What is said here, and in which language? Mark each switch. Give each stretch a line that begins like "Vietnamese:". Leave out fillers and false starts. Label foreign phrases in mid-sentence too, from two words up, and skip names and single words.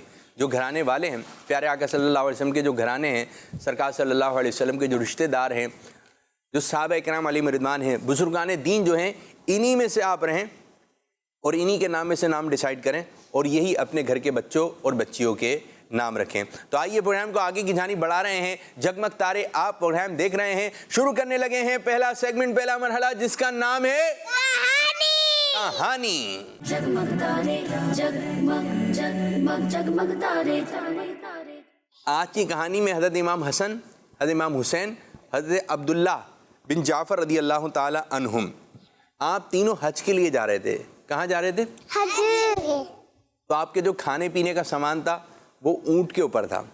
Urdu: جو گھرانے والے ہیں، پیارے آقا صلی اللہ علیہ وسلم کے جو گھرانے ہیں، سرکار صلی اللہ علیہ وسلم کے جو رشتے دار ہیں، جو صحابہ اکرام علیہم الرضوان ہیں، بزرگان دین جو ہیں، انہی میں سے آپ رہیں اور انہی کے نام میں سے نام ڈیسائیڈ کریں اور یہی اپنے گھر کے بچوں اور بچیوں کے نام رکھیں. تو آئیے پروگرام کو آگے کی جانب بڑھا رہے ہیں. جگمگ تارے آپ پروگرام دیکھ رہے ہیں. شروع کرنے لگے ہیں پہلا سیگمنٹ, پہلا مرحلہ, جس کا نام ہے کہانی. جگمگ تارے جگمگ جگمگ جگمگ تارے تارے تارے. آج کی کہانی میں حضرت امام حسن, حضرت امام حسین, حضرت عبداللہ بن جعفر رضی اللہ تعالی عنہم, آپ تینوں حج کے لیے جا رہے تھے. کہاں جا رہے تھے؟ حج. تو آپ کے جو کھانے پینے کا سامان تھا وہ اونٹ کے اوپر تھا.